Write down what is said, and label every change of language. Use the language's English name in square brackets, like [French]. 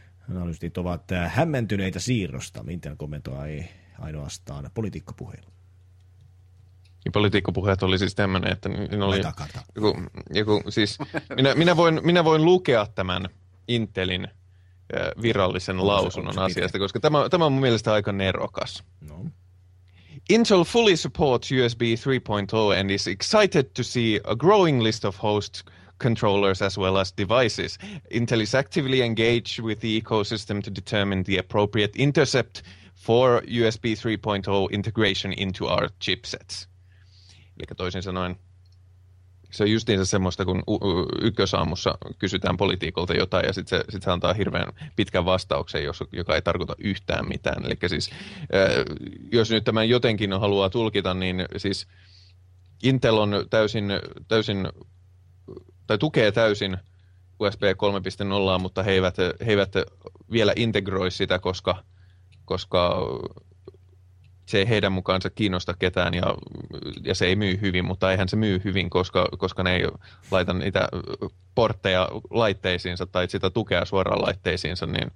[Finnish] Analystit ovat hämmentyneitä siirrosta. Intel kommentoi ainoastaan politiikkapuheilla. Ja politiikkapuheet oli siis tämmöinen, että oli joku, siis minä voin lukea tämän Intelin virallisen lausunnon asiasta, koska tämä on mun mielestä aika nerokas. No. [English] Intel fully supports USB 3.0 and is excited to see a growing list of host controllers as well as devices. Intel is actively engaged with the ecosystem to determine the appropriate intercept for USB 3.0 integration into our chipsets. [Finnish] Eli toisin sanoen, se on justiinsa semmoista, kun ykkösaamussa kysytään politiikolta jotain, ja sitten se antaa hirveän pitkän vastauksen, joka ei tarkoita yhtään mitään. Eli siis, jos nyt tämän jotenkin haluaa tulkita, niin siis Intel on täysin tai tukee täysin USB 3.0, mutta he eivät vielä integroi sitä, koska se ei heidän mukaansa kiinnosta ketään ja se ei myy hyvin, mutta eihän se myy hyvin, koska ne ei laita niitä portteja laitteisiinsa tai sitä tukea suoraan laitteisiinsa.